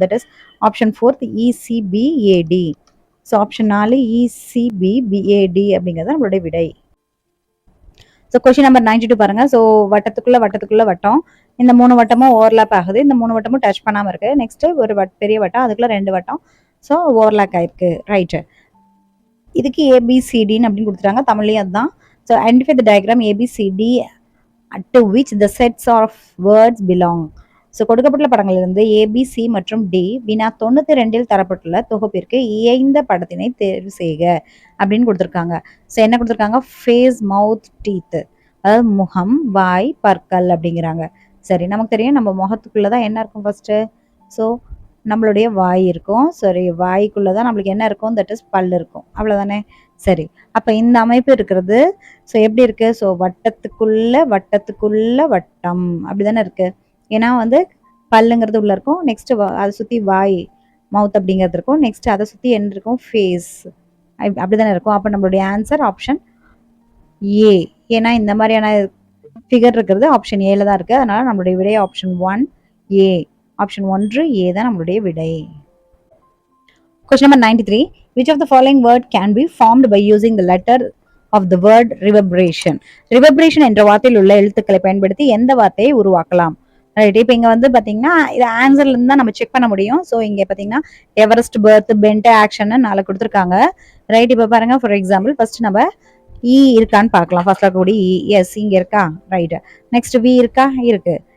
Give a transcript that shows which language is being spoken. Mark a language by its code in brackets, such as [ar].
[ta] That is option 4th ECBAD. So option 4 ECBBAD அப்படிங்கிறது நம்மளுடைய விடை. ஸோ கொஸ்டின் நம்பர் 92 பாருங்க. ஸோ வட்டத்துக்குள்ள வட்டம். இந்த 3 வட்டமும் ஓவர்லாப் ஆகுது. இந்த 3 வட்டமும் டச் பண்ணாம இருக்கு. நெக்ஸ்ட் ஒரு பெரிய வட்டம், அதுக்குள்ள 2 வட்டம். ஸோ ஓவர்லாப் ஆயிருக்கு. ரைட். இதுக்கு ABCDன்னு அப்படின்னு கொடுத்துட்டாங்க. தமிழ்லையும் அதுதான். [en] So identify the diagram ABCD to which the sets of words belong. [ta] So கொடுக்கப்பட்டுள்ள படங்களிலிருந்து ABC மற்றும் D வினா 92 தரப்பட்டுள்ள தொகுப்பிற்கு இயைந்த படத்தினை தேர்வு செய்க அப்படின்னு கொடுத்துருக்காங்க. ஸோ என்ன கொடுத்துருக்காங்க? ஃபேஸ், மவுத், டீத், அதாவது முகம், வாய், பற்கள் அப்படிங்கிறாங்க. சரி. நமக்கு தெரியும் நம்ம முகத்துக்குள்ளதான் என்ன இருக்கும் ஃபர்ஸ்ட்? ஸோ நம்மளுடைய வாய் இருக்கும். சரி. வாய்க்குள்ளதான் நம்மளுக்கு என்ன இருக்கும்? தட் இஸ் பல் இருக்கும். அவ்வளவுதானே? சரி. அப்ப இந்த அமைப்பு இருக்கிறது ஸோ எப்படி இருக்கு? ஸோ வட்டத்துக்குள்ள வட்டம் அப்படிதானே இருக்கு. ஏன்னா வந்து பல்லுங்கிறது உள்ள இருக்கும். நெக்ஸ்ட் அதை சுத்தி வாய், மவுத் அப்படிங்கிறது இருக்கும். நெக்ஸ்ட் அதை சுத்தி என்ன இருக்கும்? ஃபேஸ். அப்படிதானே இருக்கும். அப்ப நம்மளுடைய ஆன்சர் ஆப்ஷன் ஏ. ஏன்னா இந்த மாதிரியான ஃபிகர் இருக்கிறது ஆப்ஷன் ஏல தான் இருக்கு. அதனால நம்மளுடைய விடை ஆப்ஷன் 1 ஏ. ஆப்ஷன் 1 ஏ தான் நம்மளுடைய விடை. [en] Question number 93. Which of the following word can be formed by using the letter of the word reverberation? [ta] Reverberation என்ற வார்த்தையில் உள்ள எழுத்துக்களை பயன்படுத்தி எந்த வார்த்தையை உருவாக்கலாம்? ரைட். இப்போ இங்க வந்து பாத்தீங்கன்னா இது ஆன்சர்ல இருந்து தான் நம்ம செக் பண்ண முடியும். ஸோ இங்க பாத்தீங்கன்னா எவரெஸ்ட், பர்த், பென்ட், ஆக்ஷன் 4 கொடுத்துருக்காங்க. ரைட். இப்போ பாருங்க, ஃபார் எக்ஸாம்பிள் ஃபர்ஸ்ட் நம்ம இருக்கான்னு பார்க்கலாம். ஃபர்ஸ்ட்ல கூடி எஸ் இங்க இருக்கா? ரைட். நெக்ஸ்ட் வி இருக்கா? இருக்கு.